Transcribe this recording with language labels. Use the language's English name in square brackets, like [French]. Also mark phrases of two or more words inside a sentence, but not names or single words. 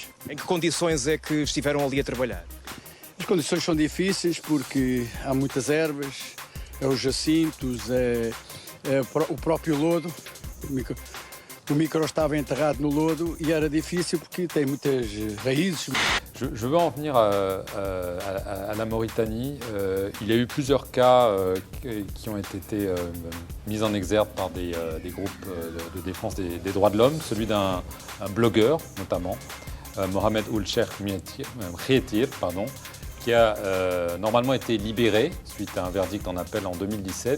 [Portuguese] Em que condições é que estiveram ali a trabalhar? As condições são difíceis porque há muitas ervas, é os jacintos, é o próprio lodo. O micro estava enterrado no lodo e era difícil porque tem muitas raízes. [French] Je veux en venir à la Mauritanie. Il y a eu plusieurs cas qui ont été mis en exergue par des groupes de défense des droits de l'homme, celui d'un blogueur notamment, Mohamed Ould Cheikh Khietir, qui a normalement été libéré suite à un verdict en appel en 2017.